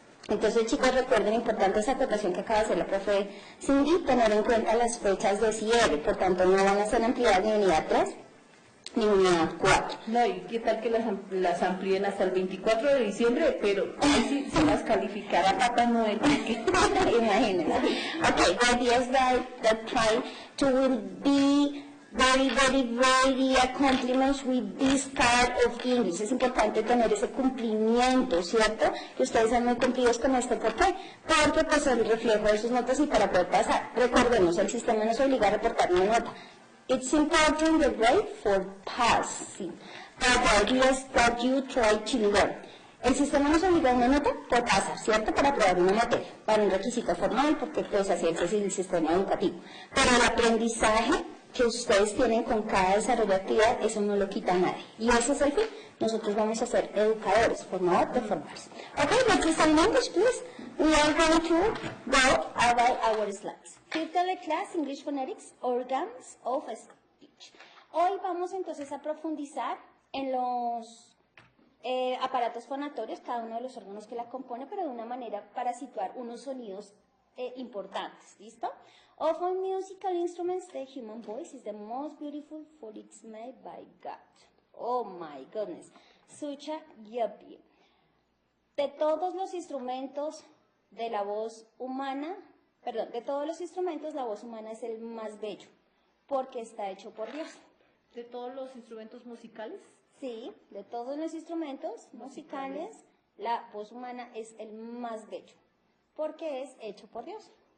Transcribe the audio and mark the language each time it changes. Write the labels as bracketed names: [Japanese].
[Spanish] Entonces, chicos, recuerden, importante esa acotación que acaba de hacer la profe Cindy, tener en cuenta las fechas de cierre, por tanto no van a ser ampliadas ni unidad 3 ni unidad 4. No, y qué tal que las amplíen hasta el 24 de diciembre, pero ahí sí se las calificará Papá Noel. Imagínense. [English] Okay, the idea is that try to be very accomplishments with this part of English. [Spanish] Es importante tener ese cumplimiento, ¿cierto? Que ustedes sean muy cumplidos con esto. ¿Por qué? Porque pues el reflejo de sus notas y para poder pasar. Recordemos, el sistema nos obliga a reportar una nota. [English] It's important the grade for passing, but the idea is that you try to learn. [Spanish] El sistema nos obliga a una nota por pasar, ¿cierto? Para aprobar una materia, para un requisito formal, porque pues así es el sistema educativo. Pero el aprendizaje que ustedes tienen con cada desarrollo de actividad, eso no lo quita nadie. Y ese es el fin. Nosotros vamos a ser educadores, formadores de formarse. [English] Okay, let's start in English, please. We are going to go about our slides. Fifth class, English Phonetics, Organs of Speech. [Spanish] Hoy vamos entonces a profundizar en los aparatos fonatorios, cada uno de los órganos que la compone, pero de una manera para situar unos sonidos importantes, ¿listo? [English] Of all musical instruments, the human voice is the most beautiful, for it's made by God. Oh my goodness, such a yuppie. [Spanish] De todos los instrumentos de la voz humana, de todos los instrumentos, la voz humana es el más bello, porque está hecho por Dios. ¿De todos los instrumentos musicales? Sí, de todos los instrumentos musicales, la voz humana es el más bello, porque es hecho por Dios.